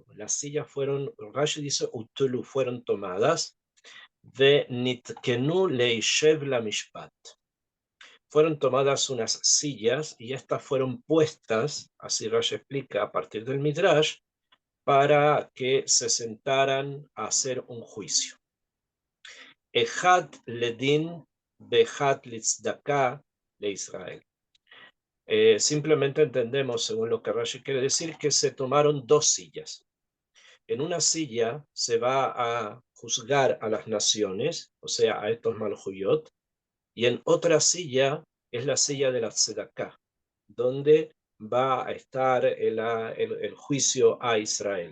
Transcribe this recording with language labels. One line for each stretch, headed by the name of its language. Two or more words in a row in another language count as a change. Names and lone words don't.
Spanish: Las sillas fueron, Rashi dice Utulu, fueron tomadas, de
Hebrew: נתקנו לישב למשפט.
Spanish: Fueron tomadas unas sillas y estas fueron puestas, así Rashi explica, a partir del Midrash, para que se sentaran a hacer un juicio.
Hebrew: אחד לדין, באחד לצדקה ל ישראל.
Spanish: Simplemente entendemos, según lo que Rashi quiere decir, que se tomaron 2 sillas. En una silla se va a juzgar a las naciones, o sea, a estos Malhuyot, y en otra silla es la silla de la Tzedaká, donde va a estar el juicio a Israel.